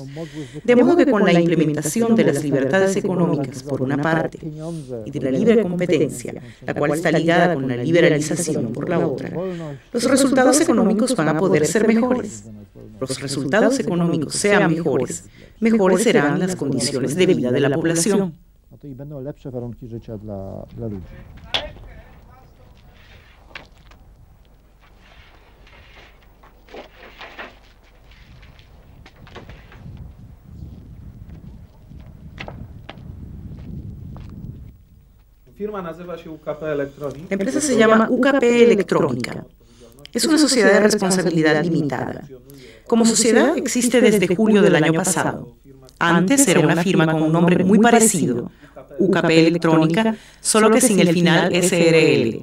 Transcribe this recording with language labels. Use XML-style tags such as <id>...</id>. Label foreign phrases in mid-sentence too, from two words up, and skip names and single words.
<es>De modo que con la implementación de las libertades económicas por una parte y de la libre competencia, la cual está ligada con la liberalización por la otra, los resultados económicos van a poder ser mejores. Los resultados económicos sean mejores, mejores serán las condiciones de vida de la población.</es> <pl>No to i będą lepsze warunki życia dla ludzi. Firma nazywa się UKP Elektronik.</pl> <es>La empresa se llama UKP Electrónica. Es una sociedad de responsabilidad limitada. Como sociedad existe desde julio del año pasado. Antes era una firma con un nombre muy parecido, UKP Electrónica, solo que sin el final SRL.</es>